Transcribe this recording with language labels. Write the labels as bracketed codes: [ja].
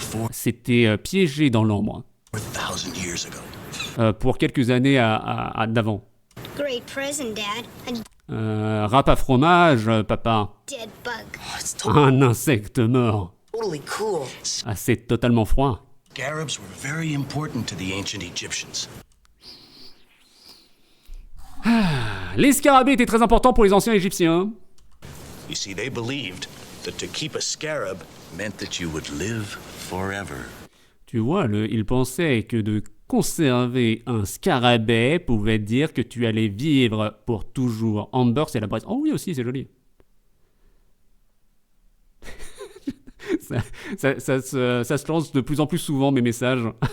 [fr] C'était piégé dans l'ambre [en] 4,000 years ago. [fr] pour quelques années d'avant. [en] Great present, Dad. A [fr] Rap à fromage, papa. [en] dead bug. Oh, it's [fr] Un insecte mort. [en] totally cool. [fr] Ah, c'est totalement froid. [en] Scarabs were very important to the ancient Egyptians. [fr] Les scarabées étaient très importants pour les anciens Égyptiens. [en] You see, they believed that to keep a scarab meant that you would live forever. [fr] Tu vois, ils pensaient que de conserver un scarabée pouvait dire que tu allais vivre pour toujours. Amber, c'est la braise. Oh oui, aussi, c'est joli. ça se lance de plus en plus souvent, mes messages.